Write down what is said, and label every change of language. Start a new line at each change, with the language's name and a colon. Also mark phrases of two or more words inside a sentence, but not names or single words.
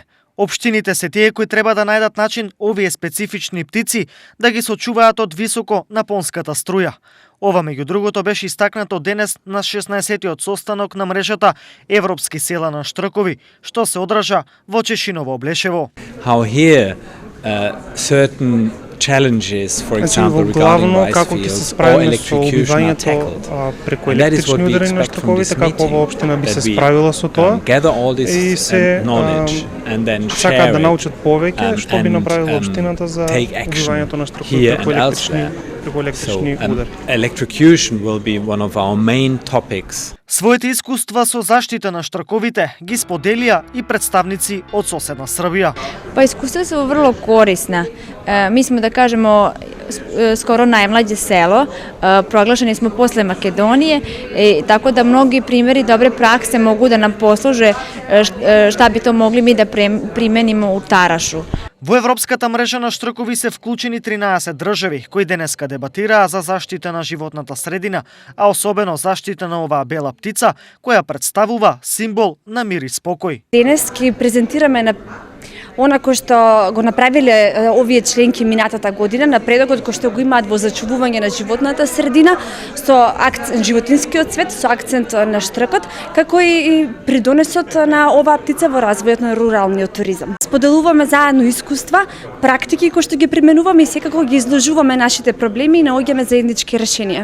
Macedonian: Општините се тие кои треба да најдат начин овие специфични птици да ги сочуваат од високо напонската струја. Ова меѓу другото беше истакнато денес на 16-тиот состанок на мрежата Европски села на штркови, што се одража во Чешиново Облешево.
English: How here certain challenges, for example, regarding rice fields or electrocution are tackled. And that is what we expect from this meeting, that we gather all this knowledge and then share it and take action here and elsewhere. So electrocution will be one of our main topics.
Macedonian: Своите искуства со заштита на штраковите ги споделија и представници од соседна Србија.
Serbian: Pa iskustva su vrlo korisna. Mi smo, da kažemo, skoro najmlađe selo, proglašeni smo posle Makedonije, tako da mnogi primjeri dobre prakse mogu da nam posluže šta bi to mogli mi da primenimo u Tarašu.
Macedonian: Во Европската мрежа на штркови се вклучени 13 држави кои денеска дебатираа за заштита на животната средина, а особено заштита на оваа бела птица која представува символ на мир и спокој. Денески презентираме на онако што го направили овие членки минатата година, напредок ко што го има во зачувување на животната средина, со акцент животинскиот свет, со акцент на штркот, како и придонесот на оваа птица во развојот на руралниот туризам. Споделуваме заедно искуства, практики кои што ги применуваме и секако ги изложуваме нашите проблеми и наоѓаме заеднички решенија.